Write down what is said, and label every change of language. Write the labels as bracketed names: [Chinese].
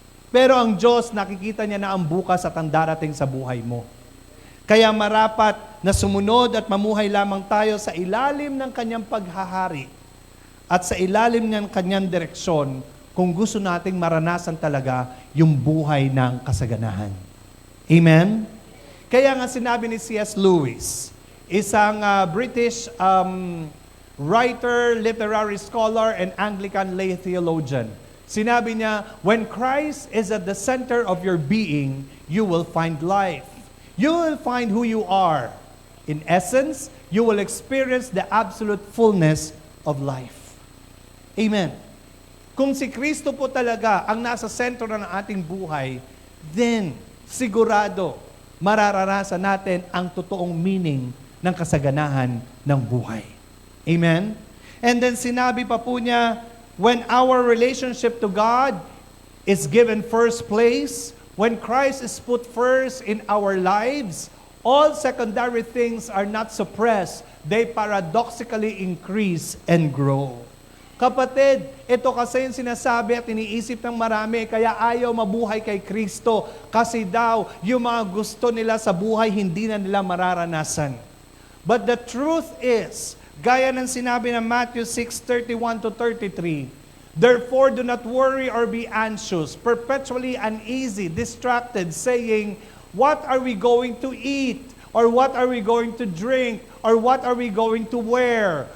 [Filipino] Pero ang Diyos nakikita niya na ang bukas at ang darating sa buhay mo. Kaya marapat na sumunod at mamuhay lamang tayo sa ilalim ng kanyang paghahari at sa ilalim ng kanyang direksyon kung gusto nating maranasan talaga yung buhay ng kasaganahan. Amen? Kaya nga sinabi ni C.S. [English] Lewis, isang British writer, literary scholar, and Anglican lay theologian. [Filipino] Sinabi niya, [English] when Christ is at the center of your being, you will find life. You will find who you are. In essence, you will experience the absolute fullness of life. Amen. [Filipino] Kung si Kristo po talaga ang nasa sentro ng ating buhay, then sigurado mararanasan natin ang totoong meaning ng kasaganahan ng buhay. Amen? [English] And then [Filipino] sinabi pa po niya, [English] when our relationship to God is given first place, when Christ is put first in our lives, all secondary things are not suppressed. They paradoxically increase and grow. [Filipino] Kapatid, ito kasi yung sinasabi at iniisip ng marami, kaya ayaw mabuhay kay Kristo kasi daw yung mga gusto nila sa buhay hindi na nila mararanasan. [English] But the truth is, [Filipino] gaya ng sinabi ng [English] Matthew 6:31-33, therefore do not worry or be anxious, perpetually uneasy, distracted, saying, what are we going to eat? Or what are we going to drink? Or what are we going to wear?